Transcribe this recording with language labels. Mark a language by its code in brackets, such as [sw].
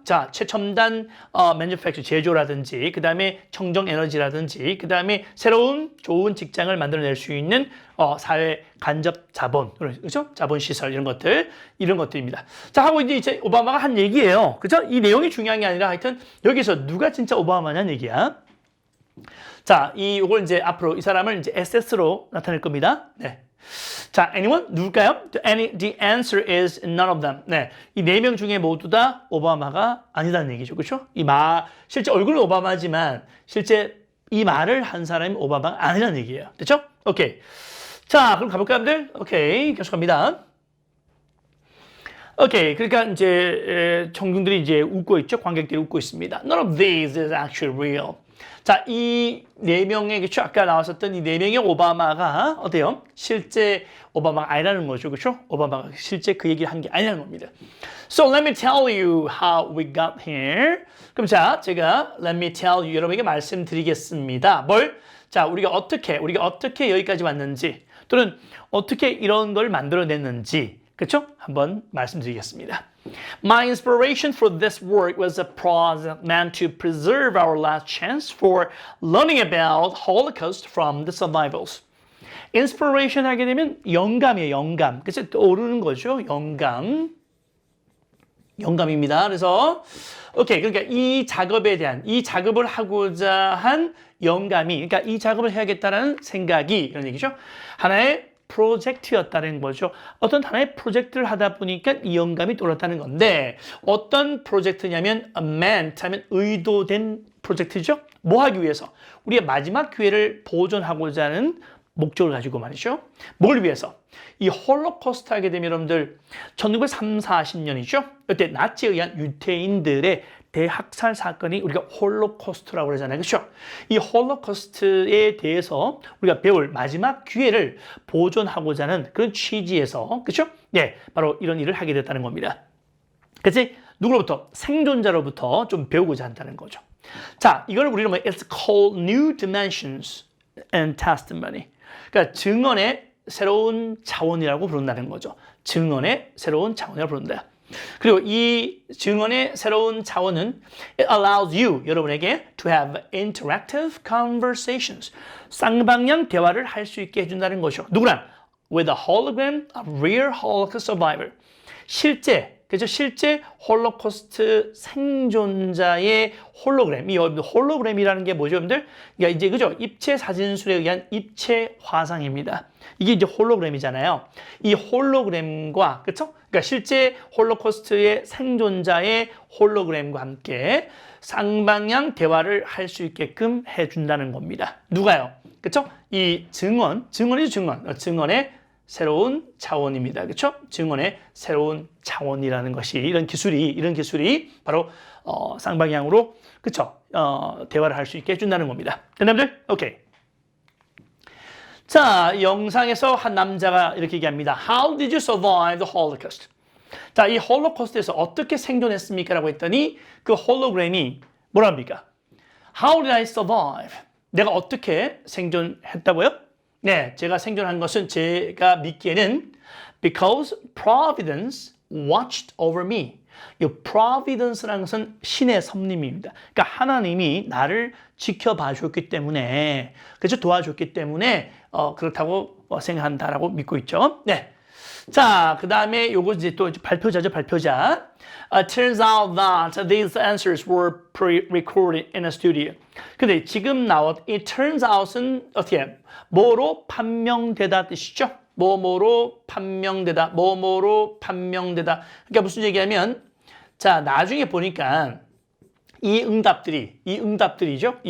[ko] 자, 최첨단 manufacture 제조라든지 그 다음에 청정 에너지라든지 그 다음에 새로운 좋은 직장을 만들어낼 수 있는 사회 간접 자본, 그렇죠? 자본 시설 이런 것들입니다. 자, 하고 이제 오바마가 한 얘기예요. 그렇죠? 이 내용이 중요한 게 아니라 하여튼 여기서 누가 진짜 오바마냐는 얘기야. 자, 이걸 이제 앞으로 이 사람을 이제 SS로 나타낼 겁니다. 네. 자, anyone? 누굴까요? [en] The answer is none of them. [ko] 네. 이 네 명 중에 모두 다 오바마가 아니다는 얘기죠. 그렇죠? 실제 얼굴은 오바마지만 실제 이 말을 한 사람이 오바마가 아니라는 얘기예요. 됐죠? 오케이. 자, 그럼 가볼까요, 여러분들? 오케이. 계속 갑니다. 오케이. 그러니까 이제 청중들이 이제 웃고 있죠. 관객들이 웃고 있습니다. [en] None of these is actually real. [ko] 자, 이 네 명의, 그렇죠? 아까 나왔었던 이 네 명의 오바마가 어때요? 실제 오바마가 아니라는 거죠. 그렇죠? 오바마가 실제 그 얘기를 한 게 아니라는 겁니다. [en] So let me tell you how we got here. [ko] 그럼 자, 제가 [en] let me tell you [ko] 여러분에게 말씀드리겠습니다. 뭘? 자, 우리가 어떻게 여기까지 왔는지 또는 어떻게 이런 걸 만들어냈는지 그렇죠? 한번 말씀드리겠습니다. [en] My inspiration for this work was a project meant to preserve our last chance for learning about Holocaust from the survivors. [ko] inspiration 하게 되면 영감이에요, 영감. 그래서 떠오르는 거죠, 영감입니다. 그래서 오케이, 그러니까 이 작업을 하고자 한 영감이, 그러니까 이 작업을 해야겠다라는 생각이 이런 얘기죠. 하나의 프로젝트였다는 거죠. 어떤 하나의 프로젝트를 하다 보니까 이 영감이 떠올랐다는 건데 어떤 프로젝트냐면 meant 하면 의도된 프로젝트죠. 뭐 하기 위해서? 우리의 마지막 기회를 보존하고자 하는 목적을 가지고 말이죠. 뭘 위해서? 이 홀로코스트 하게 되면 여러분들 1930, 40년이죠. 이때 나치에 의한 유태인들의 대학살 사건이 우리가 홀로코스트라고 그러잖아요. 그렇죠? 이 홀로코스트에 대해서 우리가 배울 마지막 기회를 보존하고자 하는 그런 취지에서 그렇죠? 네, 바로 이런 일을 하게 됐다는 겁니다. 그치? 누구로부터? 생존자로부터 좀 배우고자 한다는 거죠. 자, 이걸 우리는 [en] It's called New Dimensions and Testimony. [ko] 그러니까 증언의 새로운 차원이라고 부른다는 거죠. 증언의 새로운 차원이라고 부른다. 그리고 이 증언의 새로운 차원은 [en] it allows you, [ko] 여러분에게 [en] to have interactive conversations. [ko] 쌍방향 대화를 할 수 있게 해준다는 거죠. 누구랑? [en] With a hologram of real Holocaust survivor. [ko] 실제 홀로코스트 생존자의 홀로그램. 이 홀로그램이라는 게 뭐죠, 여러분들? 그러니까 이제 그죠? 입체 사진술에 의한 입체 화상입니다. 이게 이제 홀로그램이잖아요. 이 홀로그램과 그렇죠? 그러니까 실제 홀로코스트의 생존자의 홀로그램과 함께 쌍방향 대화를 할 수 있게끔 해준다는 겁니다. 누가요? 그렇죠? 이 증언이죠, 증언의 새로운 차원입니다. 그렇죠? 증언의 새로운 차원이라는 것이 이런 기술이 바로 쌍방향으로 그렇죠? 대화를 할 수 있게 해준다는 겁니다. 됐나들? 오케이. 자, 영상에서 한 남자가 이렇게 얘기합니다. [en] How did you survive the Holocaust? [ko] 자, 이 홀로코스트에서 어떻게 생존했습니까? 라고 했더니 그 홀로그램이 뭐랍니까? [en] How did I survive? [ko] 내가 어떻게 생존했다고요? 네, 제가 생존한 것은 제가 믿기에는 [en] because Providence watched over me. [ko] 이 Providence라는 것은 신의 섭림입니다. 그러니까 하나님이 나를 지켜봐 줬기 때문에, 그렇죠? 도와줬기 때문에 그렇다고 생각한다라고 믿고 있죠. 네. 자, 그 다음에 요거 이제 또 발표자죠, 발표자. [en] Turns out that these answers were pre-recorded in a studio. [ko] 근데 지금 나온 이 turns out은 어떻게 뭐로 판명되다 뜻이죠? 뭐뭐로 판명되다, 뭐뭐로 판명되다. 그러니까 무슨 얘기하면 자, 나중에 보니까 이 응답들이죠.